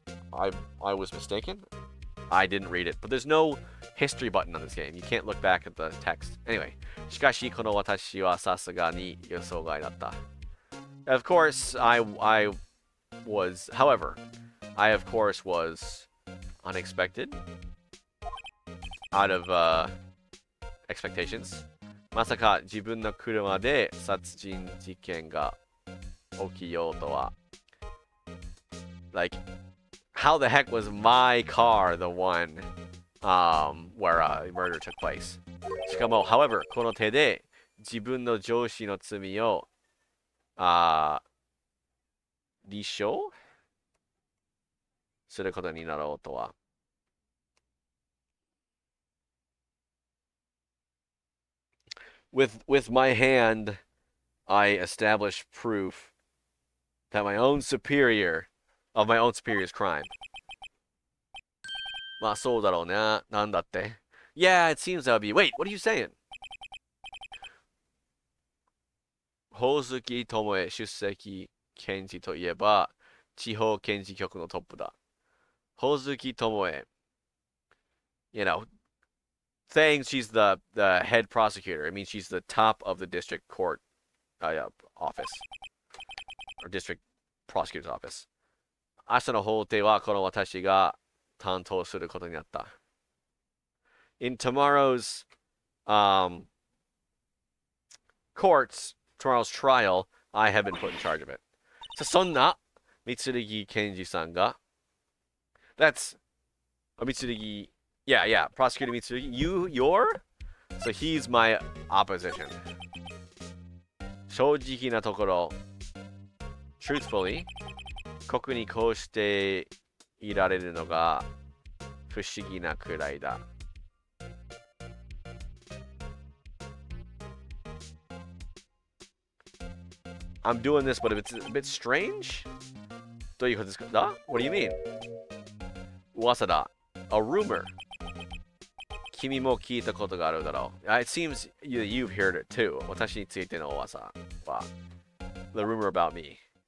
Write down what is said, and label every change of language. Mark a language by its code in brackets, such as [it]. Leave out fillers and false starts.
[en] I was mistaken. I didn't read it, but there's no history button on this game. You can't look back at the text. Anyway, [ja] しかしこの私はさすがに予想外だった。 [en] Of course, I was, however, I of course was unexpected, out of expectations. [ja] まさか自分の車で殺人事件が起きようとは。 [en] Like, how the heck was my car the one where murder took place? [ja] しかも、 [en] however, [ja] この手で自分の上司の罪を立証することになろうとは。 [en] With my hand, I established proof that my own superior's crime. [ja] まあそうだろうね。なんだって。 [en] Yeah, it seems that would be. Wait, what are you saying? [ja] ほおずきともえ出席検事といえば地方検事局のトップだ。 [en] ほおずきともえ saying she's the head prosecutor. I mean, she's the top of the district court office or district prosecutor's office. [ja] 明日の法廷はこの私が担当することになった。 [en] In tomorrow's tomorrow's trial, I have been put in charge of it. [ja] そんな三剣検事さんが [en] That's 三剣 Yeah, Prosecutor Mitsurugi. You're? So he's my opposition. [ja] 正直なところ [en] Truthfully, [ja] ここにこうしていられるのが不思議なくらいだ。 [en] I'm doing this, but it's a bit strange? [ja] どういうことですか? [en] What do you mean? [ja] 噂だ. [en] A rumor. [ja] 君も聞いたことがあるだろう. [en] It seems you've heard it too. [ja] 私についての噂は [en] The rumor about me.